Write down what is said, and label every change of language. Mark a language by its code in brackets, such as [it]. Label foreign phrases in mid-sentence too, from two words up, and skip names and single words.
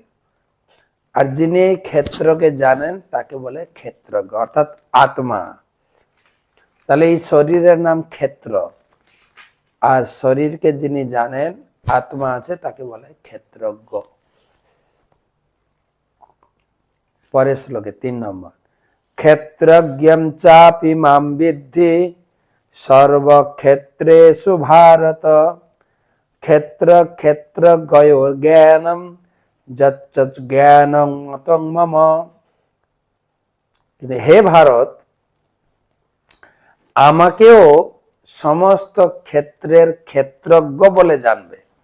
[bn] আর যিনি এই ক্ষেত্রকে জানেন তাকে বলে ক্ষেত্রজ্ঞ, অর্থাৎ আত্মা। তাহলে এই শরীরের নাম ক্ষেত্র, আর শরীরকে যিনি জানেন, আত্মা আছে, তাকে বলে ক্ষেত্রজ্ঞ। পরের শ্লোকে 3 নম্বর, [sa] ক্ষেত্রজ্ঞম চাপি মাম বিদ্ধি সর্বক্ষেত্রেষু ভারত ক্ষেত্র ক্ষেত্রজ্ঞয়োর জ্ঞানম যচ্চ জ্ঞানং মতং মম। [bn] কিন্তু হে ভারত, আমাকেও সমস্ত ক্ষেত্রের ক্ষেত্রজ্ঞ বলে জানবে।